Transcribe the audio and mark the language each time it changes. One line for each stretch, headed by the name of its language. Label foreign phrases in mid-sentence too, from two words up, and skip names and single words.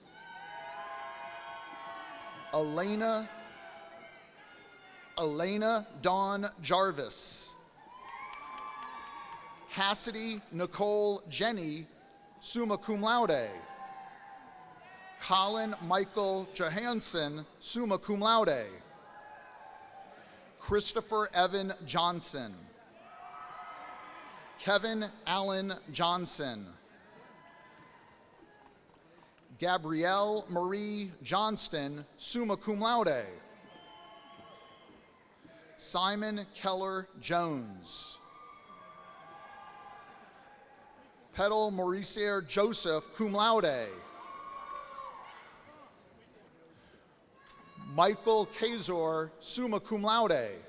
English: Elena Dawn Jarvis. Cassidy Nicole Jenny,
Latin: summa cum laude.
English: Colin Michael Johansson,
Latin: summa cum laude.
English: Christopher Evan Johnson. Kevin Allen Johnson. Gabrielle Marie Johnston,
Latin: summa cum laude.
English: Simon Keller Jones. Petal Mauricier Joseph,
Latin: cum laude.
English: Michael Kazor,
Latin: summa cum laude.